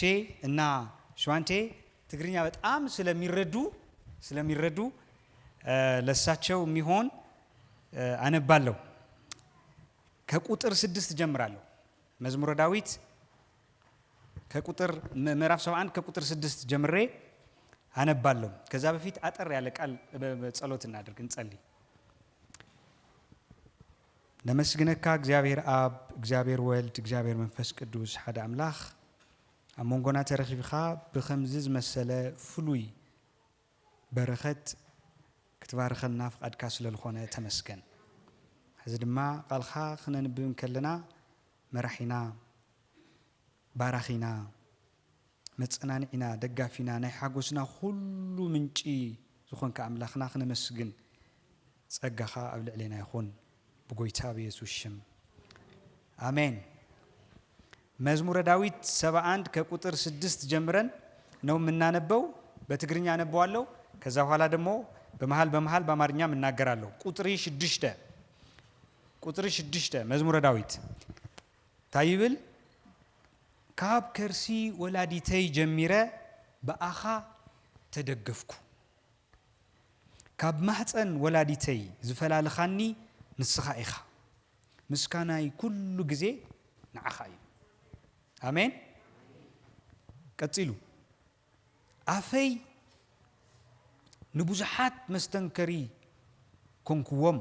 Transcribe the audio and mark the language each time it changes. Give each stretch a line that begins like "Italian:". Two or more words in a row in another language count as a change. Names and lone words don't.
Amharic: እና ሸዋንቴ ትግርኛ በጣም ስለሚረዱ ለሳቸው የሚሆን አነባለሁ። ከቁጥር 6 ጀምራለሁ። መዝሙረ ዳዊት ከቁጥር ምዕራፍ 71 ከቁጥር 6 ጀምሬ አነባለሁ። ከዛ በፊት አጠር ያለ ቃል በጸሎት እናድርግ፣ እንጸልይ።
Tigrinya: ነመስግነካ እግዚአብሔር አብ፣ እግዚአብሔር ወልድ፣ እግዚአብሔር መንፈስ ቅዱስ ሓደ አምላኽ ኣብ መንጎና ተረኺብኻ ብኸምዚ ዝመሰለ ፍሉይ በረኸት ክትባርኸልና ፍቃድካ ስለዝኾነ ተመስገን። ሕዚ ድማ ቃልኻ ክነንብብ ከለና መራሒና ባራኺና መፀናንዒና ደጋፊና ናይ ሓጎስና ኩሉ ምንጪ ዝኾንካ ኣምላኽና ክነመስግን ጸጋኻ ኣብ ልዕሌና ይኹን ብጎይታ ብኢየሱስ ሽም አሜን። መዝሙረ ዳዊት 71
Amharic: ከቁጥር 6 ጀምረን ነው የምናነበው። በትግርኛ አነበዋለሁ። ከዛ በኋላ ደግሞ በመሃል በአማርኛም እናገራለሁ።
Tigrinya: ቁጥር 6 መዝሙረ ዳዊት ታይብል ካብ ከርሲ ወላዲተይ ጀሚረ በአኻ ተደገፍኩ ካብ ማሕፀን ወላዲተይ ዝፈላልኻኒ ንስኻ ኢኻ ምስካናይ ኩሉ ግዜ ንዓኻ እዩ። አሜን። ቀጽሉ አፈይ ንብዙሓት መስተንከሪ ኮንኩዎም